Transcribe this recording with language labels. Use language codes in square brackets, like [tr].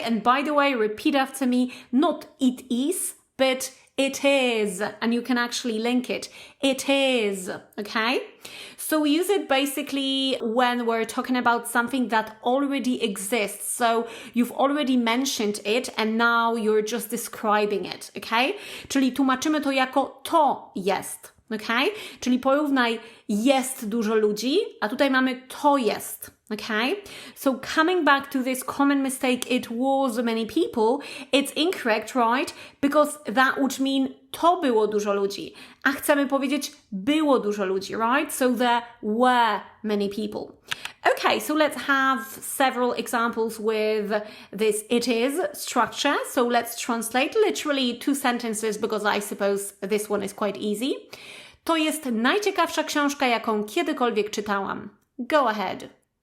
[en] And by the way, repeat after me, not it is, but it is. And you can actually link it. It is, okay? So we use it basically when we're talking about something that already exists. So you've already mentioned it and now you're just describing it, okay? [pl] Czyli tłumaczymy to jako to jest, okay? Czyli porównaj jest dużo ludzi, a tutaj mamy to jest. [en] Okay, so coming back to this common mistake, it was many people, it's incorrect, right? Because that would mean [pl] to było dużo ludzi, a chcemy powiedzieć było dużo ludzi, right? [en] So there were many people. Okay, so let's have several examples with this it is structure. So let's translate literally 2 sentences because I suppose this one is quite easy. [pl] To jest najciekawsza książka, jaką kiedykolwiek czytałam. [en] Go ahead.